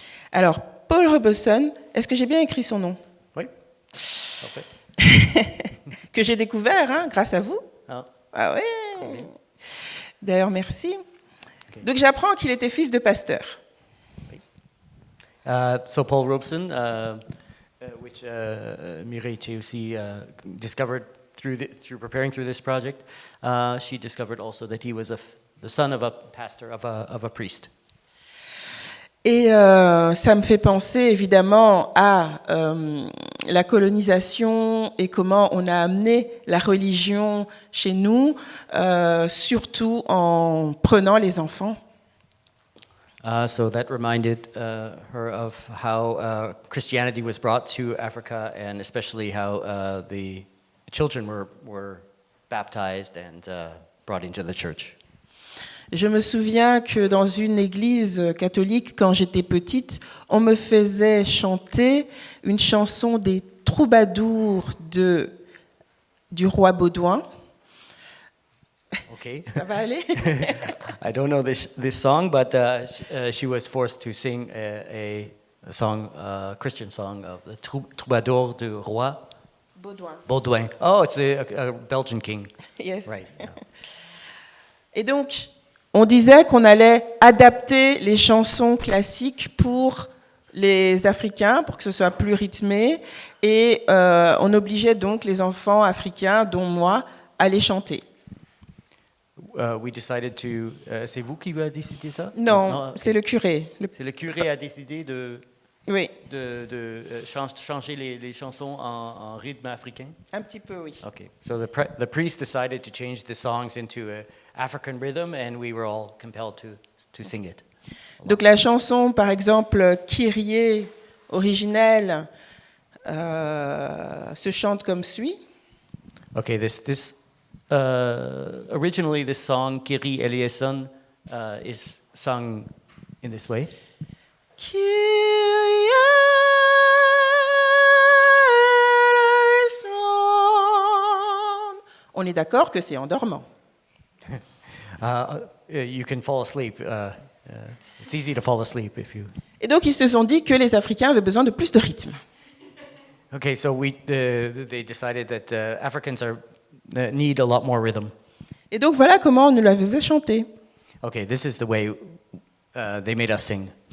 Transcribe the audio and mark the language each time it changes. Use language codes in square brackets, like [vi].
[fr] Alors, Paul Robeson, est-ce que j'ai bien écrit son nom? Oui. Parfait. Que j'ai découvert grâce à vous. Ah. Ah oui. Très bien. D'ailleurs, merci. [en] Okay. [fr] Donc j'apprends qu'il était fils de pasteur. [en] So Paul Robeson, which Mireille aussi discovered through preparing through this project, she discovered also that he was the son of a pastor, of a priest. [fr] Et ça me fait penser évidemment à la colonisation et comment on a amené la religion chez nous, surtout en prenant les enfants. [en] So that reminded her of how Christianity was brought to Africa, and especially how the children were baptized and brought into the church. [fr] Je me souviens que dans une église catholique, quand j'étais petite, on me faisait chanter une chanson des troubadours du roi Baudouin. [en] Okay. [fr] Ça va aller? [en] I don't know this song, but she was forced to sing a song, Christian song of the troubadour du roi Baudouin. Baudouin. Oh, it's a Belgian king. Yes. Right. Yeah. [fr] Et donc, on disait qu'on allait adapter les chansons classiques pour les Africains, pour que ce soit plus rythmé, et on obligeait donc les enfants africains, dont moi, à les chanter. [en] We decided to. [fr] C'est vous qui avez décidé ça? Non, c'est le curé. C'est le curé a décidé de Oui, changer les chansons en rythme africain. un petit peu, oui. [en] Okay. So the priest decided to change the songs into a African rhythm, and we were all compelled to sing it. [fr] Donc la chanson, par exemple, Kyrie, originelle, se chante comme suit. [en] Okay, originally this song Kyrie eleison is sung in this way. [el] Kyrie eleison. [fr] On est d'accord que c'est en dormant. [en] You can fall asleep. It's easy to fall asleep if you. [fr] Et donc ils se sont dit que les Africains avaient besoin de plus de rythme. [en] Okay, so they decided that Africans need a lot more rhythm. [fr] Et donc voilà comment on nous la faisait chanter. [en] Okay, this is the way they made us sing.